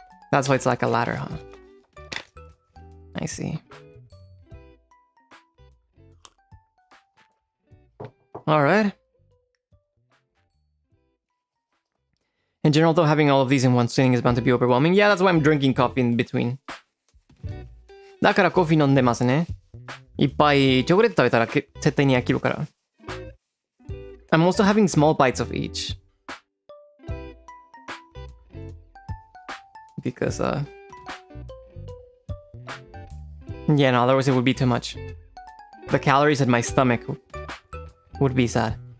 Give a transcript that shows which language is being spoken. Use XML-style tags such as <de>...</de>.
<en>That's why it's like a ladder, huh? I see. Alright. In general, though, having all of these in one sitting is bound to be overwhelming. Yeah, that's why I'm drinking coffee in between.</en> <ja>だからコーヒー飲んでますね。いっぱいチョコレート食べたら絶対に飽きるから。</ja> <en>I'm also having small bites of each. Because, yeah, no, otherwise it would be too much. The calories in my stomach would be sad.</en>